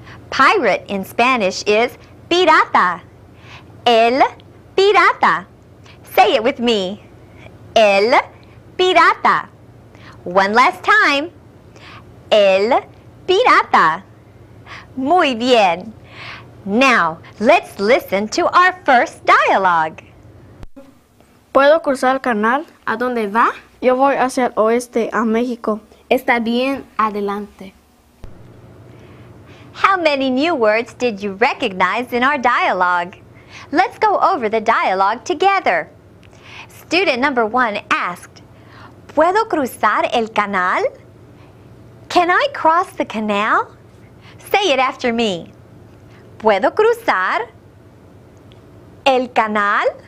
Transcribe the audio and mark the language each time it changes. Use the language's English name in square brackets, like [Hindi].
[English] Pirate in Spanish is pirata. [Spanish] El pirata. [English] Say it with me. [Spanish] El pirata. [English] One last time. [Spanish] El pirata. Muy bien. [English] Now, let's listen to our first dialogue. [Spanish] ¿Puedo cruzar el canal? ¿A dónde va? Yo voy hacia el oeste, a México. Está bien, adelante. [English] How many new words did you recognize in our dialogue? Let's go over the dialogue together. Student number 1 asked, [Spanish] ¿Puedo cruzar el canal? [English] Can I cross the canal? Say it after me. [Spanish] ¿Puedo cruzar el canal?